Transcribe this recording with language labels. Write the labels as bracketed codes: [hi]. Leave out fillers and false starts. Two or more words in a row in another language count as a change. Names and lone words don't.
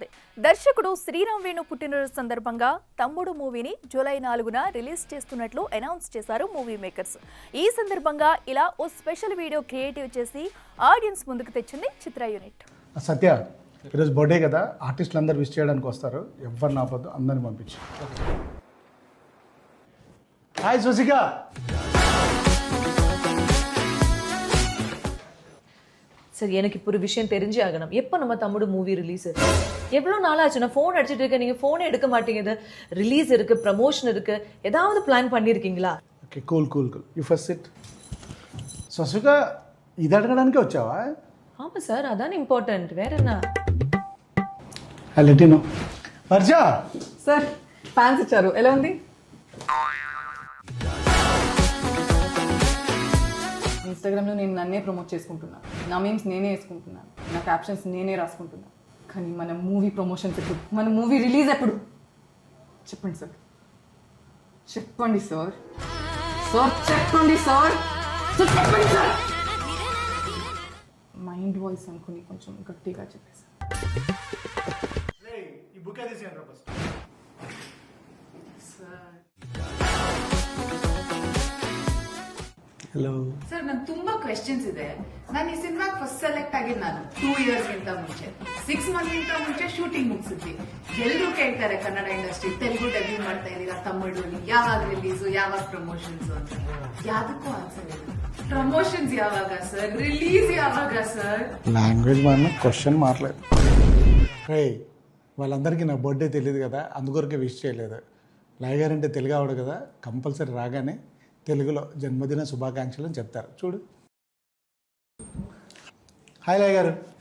[te] దర్శకుడు శ్రీరామ్ వేణు పుట్టినరోజు సందర్భంగా తమ్ముడు మూవీని జూలై 4న రిలీజ్ చేస్తున్నట్లు అనౌన్స్ చేశారు [en] movie makers. [te] ఈ సందర్భంగా ఇలా ఓ [en] special video creative [te] చేసి ఆడియన్స్ ముందుకు తెచ్చింది చిత్ర యూనిట్. సత్య, ఈరోజు బర్త్డే కదా, ఆర్టిస్టులు అందరూ విష్ చేయడానికి వస్తారు, ఎవరు నాపొద్దు, అందరిని పంపించు. హాయ్ సుసిక. [ta] சார், எனக்கு இப்போ ஒரு விஷயம் தெரிஞ்சே ஆகணும். எப்போ நம்ம தம்முடு [en] movie release? [ta] எவ்வளோ நாளாச்சு, நான் ஃபோன் அடிச்சுட்டு இருக்கேன், நீங்கள் ஃபோனே எடுக்க மாட்டேங்குது. ரிலீஸ் இருக்கு, ப்ரமோஷன் இருக்கு, ஏதாவது பிளான் பண்ணியிருக்கீங்களா? ஓகே, [en] Cool. You first sit. [te] ససుగా ఇది అడగడానికి వచ్చావా? [ta] ஆமா சார் அதான் இம்பார்ட்டன்ட் வேற என்ன [te] లెటినో వర్ష సార్ ఫ్యాన్స్ ఇచ్చారు, ఎలా ఉంది? ఇన్స్టాగ్రామ్లో నేను నన్నే ప్రమోట్ చేసుకుంటున్నాను, నా మీమ్స్ నేనే వేసుకుంటున్నాను, నా క్యాప్షన్స్ నేనే రాసుకుంటున్నాను. కానీ మన [en] movie promotions [te] ఎప్పుడు, మన [en] movie release [te] ఎప్పుడు? చెప్పండి సార్, చెప్పండి సార్, సార్ చెప్పండి సార్, సార్ చెప్పండి సార్. [en] mind voice [te] అనుకుని కొంచెం గట్టిగా చెప్పేసి ఈ బుక్ తీసేయండి ఫస్ట్. [kn] ಹಲೋ ಸರ್, ನಾನು ತುಂಬಾ ಕ್ವೆಶ್ಚನ್ಸ್ ಇದೆ. ನಾನು ಈ ಸಿನಿಮಾಗೆ [en] first select [kn] ಆಗಿದ್ದು ನಾನು 2 years ಗಿಂತ ಮುಂಚೆ, 6 months ಗಿಂತ ಮುಂಚೆ ಶೂಟಿಂಗ್ ಮುಗಿಸಿದ್ವಿ. ಎಲ್ಲರೂ ಕೇಳ್ತಾರೆ ಕನ್ನಡ ಇಂಡಸ್ಟ್ರಿ ತೆಲುಗು ಡೆಬ್ಯೂ ಮಾಡ್ತಾ ಇದೀರಾ, ತಮಿಳಲ್ಲಿ ಯಾವಾಗ ರಿಲೀಸು, ಯಾವಾಗ ಪ್ರಮೋಷನ್ಸ್ ಅಂತ. ಯಾವ್ದಕ್ಕೂ ಆನ್ಸರ್ ಇಲ್ಲ. ಪ್ರಮೋಷನ್ಸ್ ಯಾವಾಗ ಸರ್, ರಿಲೀಸ್ ಯಾವಾಗ ಸರ್? [te] లాంగ్వేజ్ మన క్వశ్చన్ మారలేదు. రే వాళ్ళందరికీ నా బర్త్డే తెలియదు కదా, అందుకొరకే విష్ చేయలేదు. లాయ్ గారు అంటే తెలుగు ఆవిడ కదా, కంపల్సరీ రాగానే తెలుగులో జన్మదిన శుభాకాంక్షలు అని చెప్తారు. చూడు. హాయ్ లాయ్ గారు.